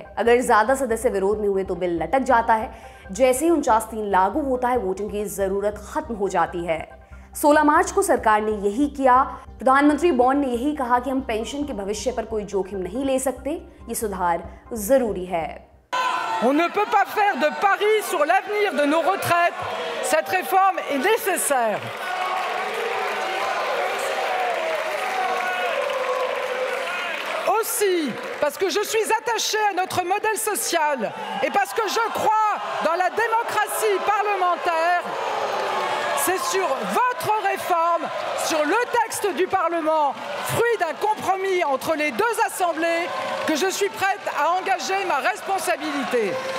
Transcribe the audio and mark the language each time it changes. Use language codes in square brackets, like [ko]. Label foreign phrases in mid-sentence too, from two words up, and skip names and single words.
[hi] अगर ज्यादा सदस्य विरोध में हुए तो बिल लटक जाता है। जैसे ही 49(3) लागू होता है, वोटिंग की जरूरत खत्म हो जाती है। 16 मार्च को सरकार ने यही किया। प्रधानमंत्री बॉर्न ने यही कहा कि हम पेंशन के भविष्य पर कोई जोखिम नहीं ले सकते, ये सुधार जरूरी है। [fr] On ne peut pas faire de paris sur l'avenir de nos retraites. Cette réforme est nécessaire. aussi parce que je suis attachée à notre modèle social et parce que je crois dans la démocratie parlementaire, c'est sur votre réforme, sur le texte du Parlement, fruit d'un compromis entre les deux assemblées, que je suis prête à engager ma responsabilité.